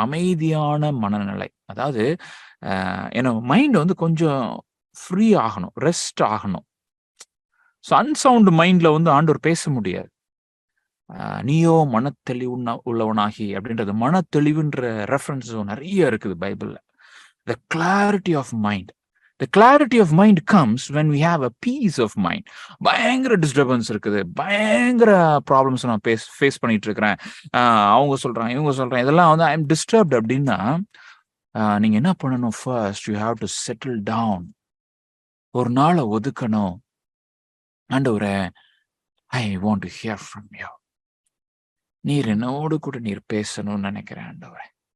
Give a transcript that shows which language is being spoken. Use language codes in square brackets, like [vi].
[ta] அமைதியான மனநிலை. அதாவது ஏன்னா மைண்ட் வந்து கொஞ்சம் ஃப்ரீ ஆகணும். ரெஸ்ட் ஆகணும். ஸோ அன்சவுண்ட் மைண்ட்ல வந்து ஆண்டவர் பேச முடியாது. நீயோ உள்ளவனாகி அப்படின்றது மனத்தெளிவுன்ற ரெஃபரன்ஸ் நிறைய இருக்குது பைபிள்ல. [en] The clarity of mind. The clarity of mind comes when we have a peace of mind. [ta] பயங்கர டிஸ்டர்பன்ஸ் இருக்குது. பயங்கர ப்ராப்ளம்ஸ் நான் ஃபேஸ் பண்ணிட்டு இருக்கிறேன். அவங்க சொல்றாங்க, இவங்க சொல்றாங்க, இதெல்லாம் வந்து [en] I am disturbed [ta] அப்படின்னா நீங்க என்ன பண்ணணும்? [en] First you have to settle down. [ta] ஒரு நாளை ஒதுக்கணும். ஆண்டவரே, [en] I want to hear from you. [ta] நீர் என்னோடு கூட நீர் பேசணும்னு நினைக்கிறேன் ஆண்டவரே.